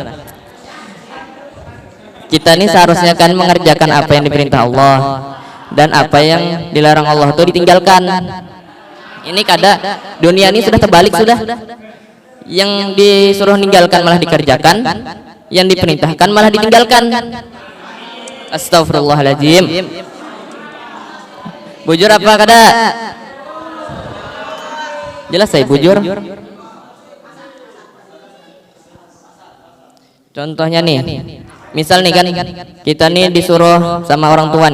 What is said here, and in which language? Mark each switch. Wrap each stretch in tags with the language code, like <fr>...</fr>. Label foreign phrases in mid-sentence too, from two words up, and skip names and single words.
<id>Kita ini seharusnya kan mengerjakan apa yang diperintah Allah dan apa yang dilarang Allah itu ditinggalkan.</id> <bjn>Ini kada dunia ini sudah terbalik sudah.</bjn> <id>Yang disuruh ninggalkan malah dikerjakan, yang diperintahkan malah ditinggalkan. Astagfirullahaladzim.</id> <bjn>Bujur apa kada? Jelas saya bujur.</bjn> <id>Contohnya nih, misal nih kan kita nih disuruh sama orang tua nih.</id>